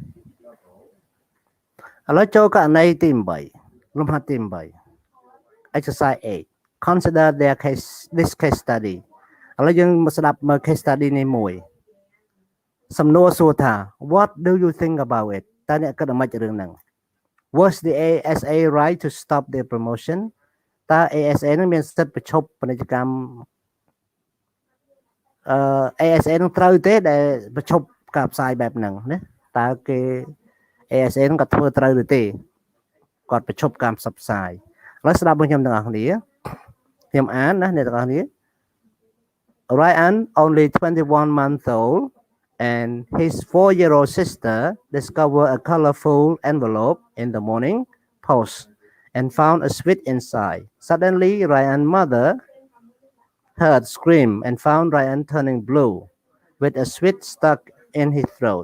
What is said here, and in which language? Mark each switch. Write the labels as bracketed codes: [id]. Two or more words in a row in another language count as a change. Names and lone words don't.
[km] ឡូវចូលករណីទី8លំហាត់ទី8 [en] exercise 8 consider this case study [km] ឥឡូវយើងមកស្ដាប់មើល [en] case study [km] នេះមួយសំណួរសួរថា [en] what do you think about it [km] តើអ្នកគិតអ្វីពីរឿងហ្នឹង [en] was the ASA right to stop their promotion [km] តើ ASA នឹងមានសិទ្ធិបញ្ឈប់ពាណិជ្ជកម្ម ASA នឹងត្រូវទេដែលបញ្ឈប់ការផ្សាយបែបហ្នឹងណាតើគេ ASA នឹងគាត់ធ្វើត្រូវឬទេគាត់បញ្ឈប់ការផ្សព្វផ្សាយឥឡូវស្ដាប់ខ្ញុំទាំងអស់គ្នាខ្ញុំអានណាអ្នកទាំងអស់គ្នា [en] Ryan only 21 months old and his 4-year-old sister discovered a colorful envelope in the morning post and found a sweet inside. Suddenly Ryan's mother heard scream and found Ryan turning blue with a sweet stuck in his throat.